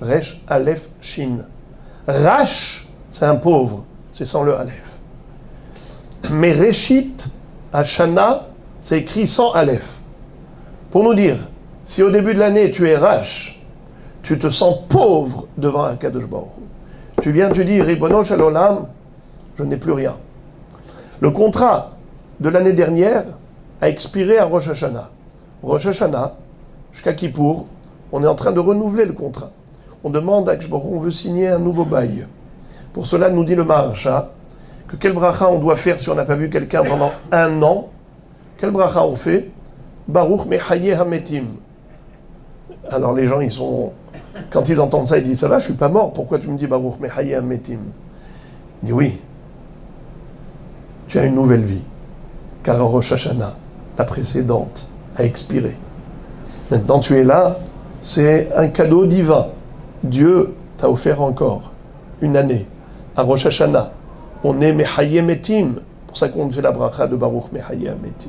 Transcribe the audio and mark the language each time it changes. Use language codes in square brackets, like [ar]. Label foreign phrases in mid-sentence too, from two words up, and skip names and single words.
[fr] Resh, Aleph, Shin. Rash, c'est un pauvre. C'est sans le Aleph. [he] מראשית השנה, [fr] c'est écrit sans Aleph. Pour nous dire, si au début de l'année tu es Rash, tu te sens pauvre devant un [he] קדוש ברוך הוא. [fr] Tu viens, tu dis, [he] רבונו של עולם, [fr] je n'ai plus rien. Le contrat de l'année dernière a expiré à Rosh Hashanah. Rosh Hashanah, jusqu'à Kippour, on est en train de renouveler le contrat. On demande à [he] הקדוש ברוך הוא, [fr] on veut signer un nouveau bail. Pour cela, nous dit le Maharsha, que quel bracha on doit faire si on n'a pas vu quelqu'un pendant un an. Quel bracha on fait? [he] ברוך מחיה המתים. [fr] Alors les gens, quand ils entendent ça, ils disent, ça va, je suis pas mort, pourquoi tu me dis [he] ברוך מחיה המתים? [fr] Il dit, oui, tu as une nouvelle vie, car Rosh Hashanah, la précédente, a expiré. Maintenant tu es là, c'est un cadeau divin. Dieu t'a offert encore une année. À Rosh Hashanah, on est [he] מחיה מתים, [fr] pour ça qu'on fait la bracha de [he] ברוך מחיה המתים.